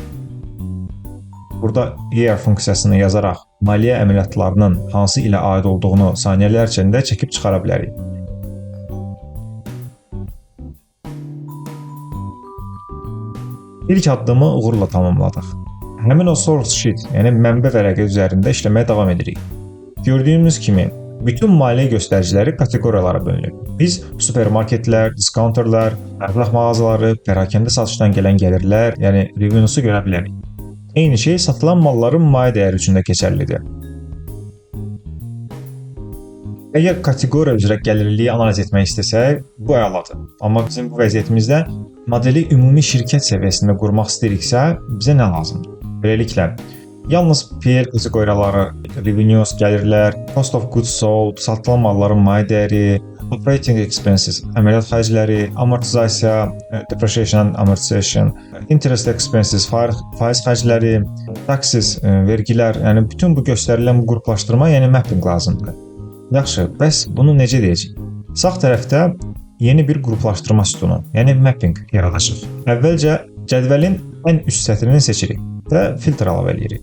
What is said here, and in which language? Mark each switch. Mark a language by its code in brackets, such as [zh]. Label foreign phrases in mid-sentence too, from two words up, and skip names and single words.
[az] Burada year funksiyasını yazaraq maliyyə əməliyyatlarının hansı ilə aid olduğunu saniyələr içində çəkib çıxara bilərik. İlk addımı uğurla tamamladıq. Həmin o [en] source sheet, [az] yəni mənbə vərəqi üzərində işləməyə davam edirik. Gördüyümüz kimi, bütün maliyyə göstəriciləri kateqoriyalara bölünür. Biz supermarketlər, discounterlar, ərzaq mağazaları, pərakəndə satışdan gələn gəlirlər, yəni revenue'su görə bilərik. Eyni şey satılan malların maliyyə dəyəri üçün də keçərlidir. Əgər kateqoriya üzrə gəlirliyi analiz etmək istəsək, bu əladır. Amma bizim bu vəziyyətimizdə modeli ümumi şirkət səviyyəsində qurmaq istəyiriksə, bizə nə lazımdır? Beləliklə, yalnız PL kateqoriyaları, revenues, gəlirlər, [en] cost of goods sold, [az] satılan malların maliyyə dəyəri, [en] operating expenses, [az] əməliyyat xərcləri, amortizasiya, [en] depreciation and amortization, interest expenses, [az] faiz xərcləri, taxes, vergilər, yəni bütün bu göstərilən bu qruplaşdırma, yəni mapping lazımdır. Yaxşı, bəs bunu necə edəcəyik? Sağ tərəfdə yeni bir qruplaşdırma sütunu, yəni mapping yaradacaq. Əvvəlcə cədvəlin ən üst sətrini seçirik və filtr əlavə edirik.